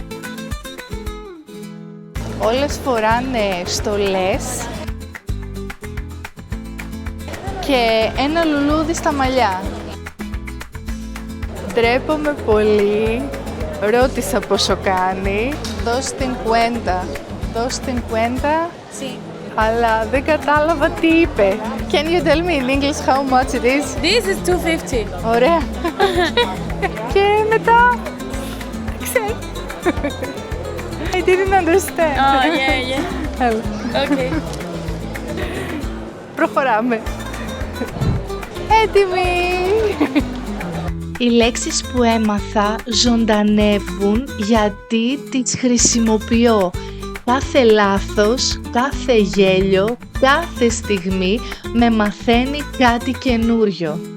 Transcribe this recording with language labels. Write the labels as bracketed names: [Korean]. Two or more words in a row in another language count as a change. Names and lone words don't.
[Greek] Όλες φοράνε στολές και ένα λουλούδι στα μαλλιά. Ντρέπομαι πολύ, ρώτησα πόσο κάνει. [Spanish] Dos 50. Dos 50. Sí. [Greek] Αλλά δεν κατάλαβα τι είπε. [English] Can you tell me in English how much it is? This is 250. [Greek] Ωραία. Και μετά... ξέρω. [English] I didn't understand. Oh, yeah. [Greek] Έλα. Okay. Προχωράμε. Έτοιμοι! Οι λέξεις που έμαθα ζωντανεύουν γιατί τις χρησιμοποιώ. Κάθε λάθος, κάθε γέλιο, κάθε στιγμή με μαθαίνει κάτι καινούριο.